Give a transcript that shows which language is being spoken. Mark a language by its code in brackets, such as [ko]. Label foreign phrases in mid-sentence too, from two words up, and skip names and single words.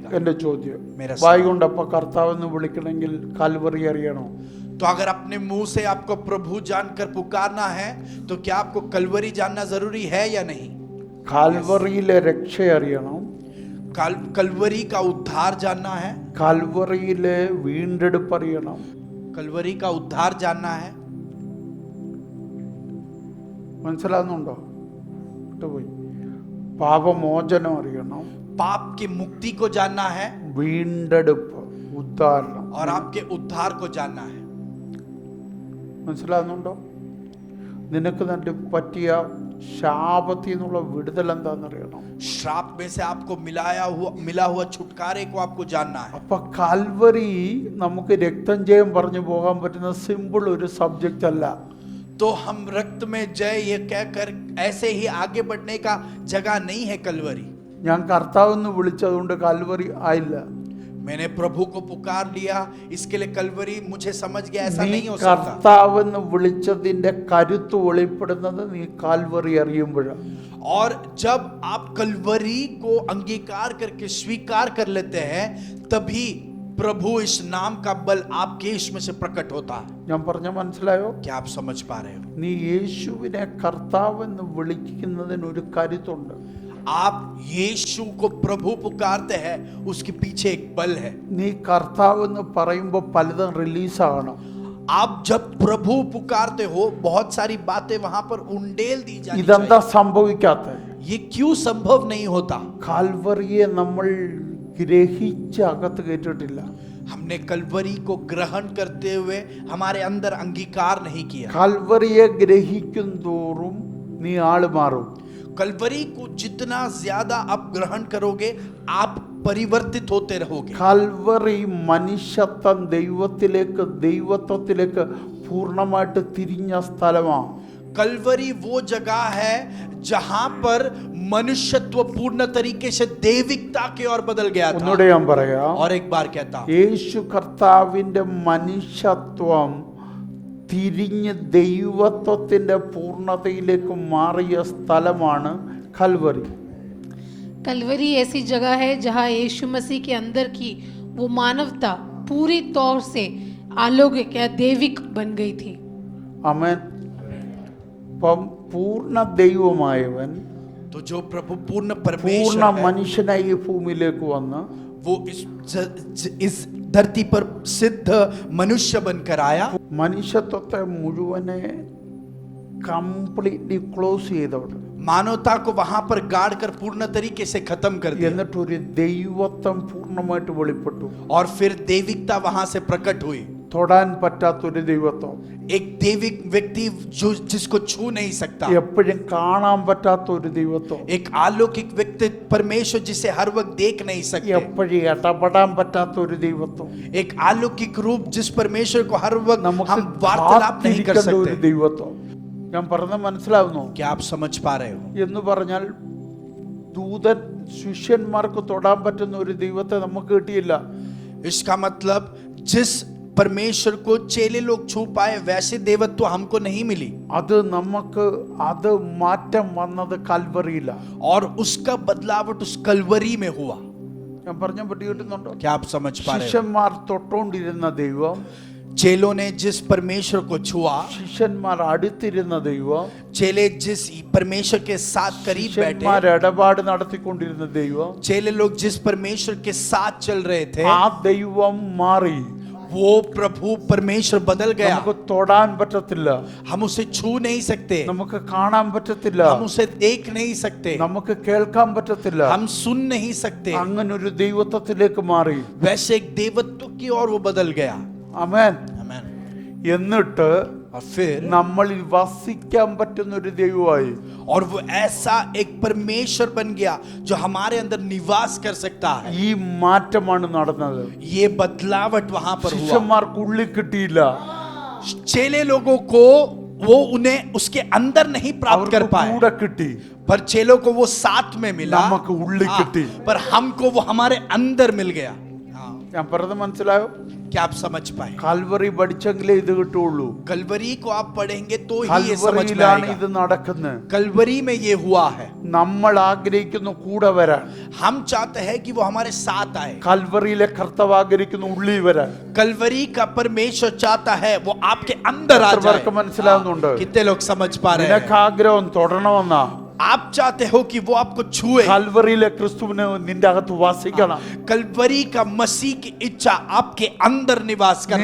[ml] എന്റെ ചോദ്യം, [hi] मेरा [ml] വായ് കൊണ്ട് അപ്പ കർത്താവെന്ന് വിളിക്കണമെങ്കിൽ കാൽവറി അറിയണോ? [hi] तो अगर अपने मुंह से आपको प्रभु जानकर पुकारना है तो क्या आपको कलवरी जानना जरूरी है या नहीं? [ml] കാൽവറിയിലെ രക്ഷ അറിയണം, [hi] कलवरी का उद्धार जानना है, [ml] കാൽവറിയിലെ വീണ്ടെടുപ്പ് അറിയണം. [hi] कलवरी का उद्धार जानना है। [ml] മനസ്സിലാകുന്നുണ്ടോ? വിട്ടുപോയി. പാപമോചനം അറിയണം, [hi] पाप की मुक्ति को जानना है [ml] വീണ്ടെടുപ്പ് ഉദ്ധാരണം. [hi] और आपके उद्धार को जानना है। [ml] മനസ്സിലാകുന്നുണ്ടോ? നിനക്ക് തന്നെ പറ്റിയ ശാപത്തിൽ നിന്നുള്ള വിടുതൽ എന്താണെന്നറിയണം. [hi] श्राप में से आपको मिला हुआ छुटकारे को आपको जानना है। [ml] അപ്പൊ കാൽവറി നമുക്ക് രക്തം ജയം പറഞ്ഞു പോകാൻ പറ്റുന്ന സിമ്പിൾ ഒരു സബ്ജക്റ്റ് അല്ല. [hi] तो हम रक्त में जय ये कहकर ऐसे ही आगे बढ़ने का जगह नहीं है कलवरी। [ml] ഞാൻ കർത്താവെന്ന് വിളിച്ചതുകൊണ്ട് കാൽവറി ആയില്ല. [hi] मैंने प्रभु को पुकार लिया इसके लिए कलवरी मुझे समझ गया, ऐसा [ml] നീ [hi] नहीं हो सकता। [ml] കർത്താവെന്ന് വിളിച്ചതിന്റെ കരുത്ത് വെളിപ്പെടുന്നത് നീ കാൽവറി അറിയുമ്പോഴാണ്. [hi] और जब आप कलवरी को अंगीकार करके स्वीकार कर लेते हैं तभी प्रभु इस नाम का बल आपके इसमें से प्रकट होता है। [ml] ഞാൻ പറഞ്ഞ മനസ്സിലായോ? [hi] क्या आप समझ पा रहे हो? [ml] നീ യേശുവിനെ കർത്താവെന്ന് വിളിക്കുന്നതിന് ഒരു കരുത്തുണ്ട്. [hi] आप यीशु को प्रभु पुकारते हैं उसके पीछे एक बल है। [ml] നീ കർത്താവെന്ന് പറയുമ്പോൾ പലതും റിലീസാകണം. [hi] आप जब प्रभु पुकारते हो बहुत सारी बातें वहां पर उंडेल दी जानी [ml] ഇതെന്താ [hi] चाहिए। [ml] സംഭവിക്കാത്തത്? [hi] ये क्यों संभव नहीं होता? [ml] കാൽവറിയെ നമ്മൾ ഗ്രഹിച്ച് അകത്ത് കേട്ടിട്ടില്ല. [hi] हमने कलवरी को ग्रहण करते हुए हमारे अंदर अंगीकार नहीं किया। [ml] കൽവറിയെ ഗ്രഹിക്കും തോറും നീ ആള് മാറും. [hi] कलवरी को जितना ज्यादा आप ग्रहण करोगे आप परिवर्तित होते रहोगे। [ml] കൽവറി മനുഷ്യത്വം ദൈവത്വത്തിലേക്ക് പൂർണ്ണമായിട്ട് തിരിഞ്ഞ സ്ഥലമാണ്. [hi] कलवरी वो जगह है जहां पर मनुष्यत्व पूर्ण तरीके से दैविकता की ओर बदल गया था। [ml] ഒന്നുകൂടെ ഞാൻ പറയാം. [hi] और एक बार कहता हूं, [ml] യേശു കർത്താവിന്റെ മനുഷ്യത്വം തിരിഞ്ഞ് ദൈവത്വത്തിന്റെ പൂർണ്ണതയിലേക്ക് മാറിയ സ്ഥലമാണ് കൽവറി. [hi] कलवरी ऐसी जगह है जहां यीशु मसीह के अंदर की वो मानवता पूरी तौर से अलौकिक या दैविक बन गई थी। [ml] ആമേൻ. അപ്പം പൂർണ്ണ ദൈവമായവൻ [hi] तो जो प्रभु पूर्ण [ml] പൂർണ്ണ [hi] परमेश्वर है, [ml] മനുഷ്യനായി ഈ ഭൂമിയിലേക്ക് വന്ന് [hi] वो इस धरती पर सिद्ध मनुष्य बनकर आया। [ml] മനുഷ്യത്വത്തെ മുഴുവനെ [en] completely close [ml] ചെയ്തവിടെ [hi] मानवता को वहां पर गाड़ कर पूर्ण तरीके से खत्म कर दिया [ml] എന്നിട്ടൊരു ദൈവത്വം പൂർണ്ണമായിട്ട് വെളിപ്പെട്ടു. [hi] और फिर दैविकता वहां से प्रकट हुई। [ml] തൊടാൻ പറ്റാത്തൊരു ദൈവത്വം, [hi] एक दैविक व्यक्ति जो जिसको छू नहीं सकता, [ml] എപ്പോഴും കാണാൻ പറ്റാത്തൊരു ദൈവത്വം, [hi] एक अलौकिक व्यक्ति परमेश्वर जिसे हर वक्त देख नहीं सकते, [ml] എപ്പോഴും ഇടപെടാൻ പറ്റാത്തൊരു ദൈവത്വം, [hi] एक अलौकिक रूप जिस परमेश्वर को हर वक्त [ml] നമുക്ക് [hi] हम वार्तालाप नहीं कर [ml] കാത്തിരിക്കേണ്ട ഒരു [hi] सकते। [ml] ദൈവത്വം. ഞാൻ പറഞ്ഞത് മനസ്സിലാവുന്നു? [hi] क्या आप समझ पा रहे हो? [ml] എന്ന് പറഞ്ഞാൽ ദൂതൻ ശിഷ്യന്മാർക്ക് തൊടാൻ പറ്റുന്ന ഒരു ദൈവത്തെ നമുക്ക് കിട്ടിയില്ല. [hi] इसका मतलब जिस परमेश्वर को चेले लोग छू पाए वैसे देवत्व हमको नहीं मिली, [ml] അത് മാറ്റം വന്നത് കൽവറിയില്ല. [hi] और उसका बदलावट उस कलवरी में हुआ। [ml] ഞാൻ പറഞ്ഞ പറ്റി കിട്ടുന്നുണ്ടോ? [hi] क्या आप समझ पा रहे हो? [ml] ശിഷ്യന്മാർ തൊട്ടോണ്ടിരുന്ന ദൈവം, [hi] चेलों ने जिस परमेश्वर को छुआ, [ml] ശിഷ്യന്മാർ അടുത്തിരുന്ന ദൈവം, [hi] चेले जिस परमेश्वर के साथ करीब [ml] ശിഷ്യന്മാർ [hi] बैठे, [ml] ഇടപാട് നടത്തിക്കൊണ്ടിരുന്ന ദൈവം, [hi] चेले लोग जिस परमेश्वर के साथ चल रहे थे, [ml] ആ ദൈവം മാറി. [hi] वो प्रभु परमेश्वर बदल गया। [ml] നമുക്ക് തൊടാൻ പറ്റത്തില്ല, [hi] हम उसे छू नहीं सकते, [ml] നമുക്ക് കാണാൻ പറ്റത്തില്ല, [hi] हम उसे देख नहीं सकते, [ml] നമുക്ക് കേൾക്കാൻ പറ്റത്തില്ല. [hi] हम सुन नहीं सकते। [ml] അങ്ങനെ ഒരു ദൈവത്വത്തിലേക്ക് മാറി. [hi] वैसे एक देवत्व की ओर वो बदल गया। [ml] ആമേൻ. [hi] आमीन। [ml] എന്നിട്ട് [hi] और फिर [ml] നമ്മളിൽ വസിക്കാൻ പറ്റുന്ന ഒരു ദൈവമായി. [hi] और वो ऐसा एक परमेश्वर बन गया जो हमारे अंदर निवास कर सकता है। [ml] ഈ മാറ്റമാണ് നടന്നത്. [hi] ये बदलावट वहां पर हुआ। [ml] ശിഷ്യന്മാർക്ക് ഉള്ളിൽ കിട്ടിയില്ല, [hi] चेले लोगों को वो उन्हें उसके अंदर नहीं प्राप्त कर [ml] അവർക്ക് [hi] पाए, [ml] കൂടെ കിട്ടി. [hi] पर चेलों को वो साथ में मिला। [ml] നമുക്ക് ഉള്ളിൽ കിട്ടി. [hi] पर हमको वो हमारे अंदर मिल गया। [ml] ഞാൻ പറഞ്ഞത് മനസ്സിലായോ? [hi] क्या आप समझ पाए? [ml] കാൽവറി പഠിച്ചെങ്കിലേ ഇത് കിട്ടുള്ളൂ. [hi] कलवरी को आप पढ़ेंगे तो ही ये समझ में [ml] കാൽവറിയിലാണ് ഇത് [hi] आएगा। [ml] നടക്കുന്നത്. [hi] कलवरी में ये हुआ है। [ml] നമ്മൾ ആഗ്രഹിക്കുന്നു കൂടെ വരാൻ. [hi] हम चाहते हैं कि वो हमारे साथ आए। [ml] കാൽവറിയിലെ കർത്താവ് ആഗ്രഹിക്കുന്നു ഉള്ളിൽ വരാൻ. [hi] कलवरी का परमेश्वर चाहता है वो आपके अंदर आ [ml] എത്ര [hi] जाए। [ml] പേർക്ക് മനസ്സിലാവുന്നുണ്ട്? [hi] कितने लोग समझ पा रहे [ml] നിനക്ക് [hi] हैं? [ml] ആഗ്രഹം തൊടണമെന്നാ. [hi] आप चाहते हो कि वो आपको छुए। [ml] കാൽവറിയിലെ ക്രിസ്തുവിനെ നിന്റെ അകത്ത് വസിക്കണം. [hi] कलवरी का मसीह की इच्छा आपके अंदर निवास करना।